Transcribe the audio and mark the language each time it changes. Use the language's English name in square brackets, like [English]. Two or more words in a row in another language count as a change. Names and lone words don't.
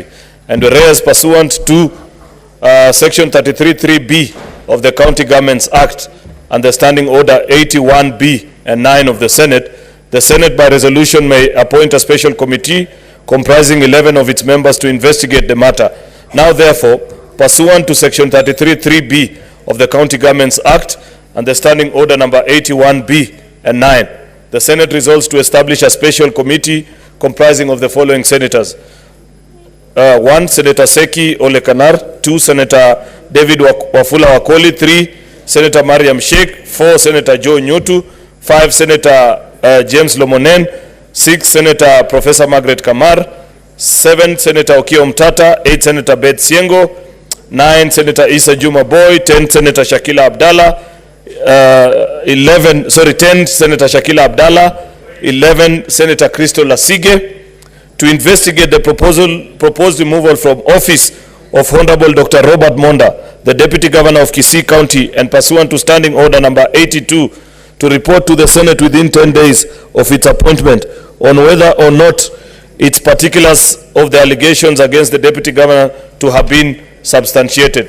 [English] And whereas pursuant to Section 33(3)(b) of the County Governments Act and the Standing Order 81(b) and 9 of the Senate by resolution may appoint a special committee comprising 11 of its members to investigate the matter. Now therefore, pursuant to Section 33(3)(b) of the County Governments Act and the Standing Order number 81(b) and 9, the Senate resolves to establish a special committee comprising of the following senators. 1, Senator Seki Olekanar. 2, Senator David Wafula Wakoli. 3, Senator Mariam Sheikh. 4, Senator Joe Nyotu. 5, Senator James Lomonen. 6, Senator Professor Margaret Kamar. 7, Senator Okiya Omtata. 8, Senator Beth Siengo. 9 Senator Issa Juma Boy, 10 Senator Shakila Abdallah, 10 Senator Shakila Abdallah, 11 Senator Crystal Lasige, to investigate the proposed removal from office of Honorable Dr. Robert Monda, the Deputy Governor of Kissy County, and pursuant to Standing Order number 82, to report to the Senate within 10 days of its appointment on whether or not its particulars of the allegations against the Deputy Governor to have been substantiated.